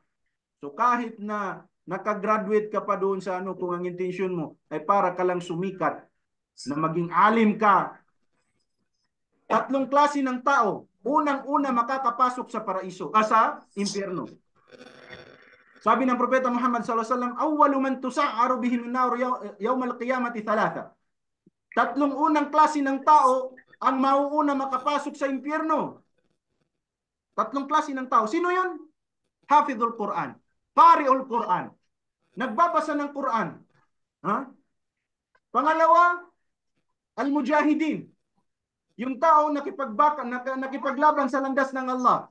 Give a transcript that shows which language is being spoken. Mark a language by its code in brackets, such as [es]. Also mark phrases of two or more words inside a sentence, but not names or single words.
[tl] So kahit na nakagraduate ka pa doon sa kung ang intensyon mo ay para ka lang sumikat, na maging alim ka, tatlong klase ng tao, unang-una makakapasok sa paraiso, sa impyerno. Sabi ng Propeta Muhammad [ar] صلى الله عليه وسلم, "أول من تسعر بهم النار يوم القيامة ثلاثة." [tl] Tatlong unang klase ng tao ang mauuna makapasok sa impyerno. Tatlong klase ng tao. Sino 'yon? [ar] حافظ القرآن قارئ القرآن, [tl] nagbabasa ng Quran. Ha? Pangalawa, al-mujahidin, yung tao nakipaglaban sa landas ng Allah.